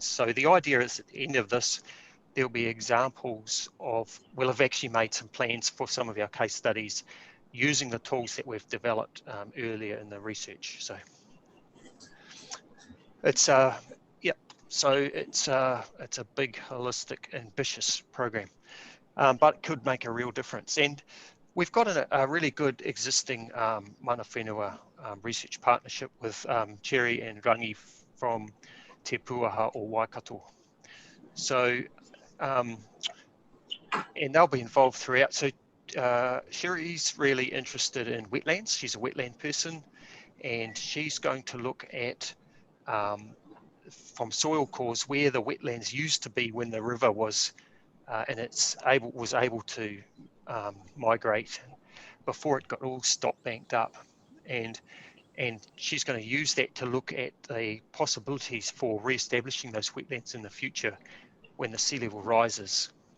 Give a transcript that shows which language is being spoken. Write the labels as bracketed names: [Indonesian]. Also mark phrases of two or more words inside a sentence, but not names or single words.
[English] So the idea is at the end of this, there'll be examples of, we'll have actually made some plans for some of our case studies using the tools that we've developed earlier in the research. So it's it's a big, holistic, ambitious program, but could make a real difference. And we've got a really good existing [Māori] mana whenua [English] research partnership with Cherry and Rangi from Te Puaha or Waikato. So, and they'll be involved throughout. So Sherry's really interested in wetlands. She's a wetland person, and she's going to look at from soil cores where the wetlands used to be when the river was able to migrate before it got all stop banked up, and she's going to use that to look at the possibilities for re-establishing those wetlands in the future when the sea level rises.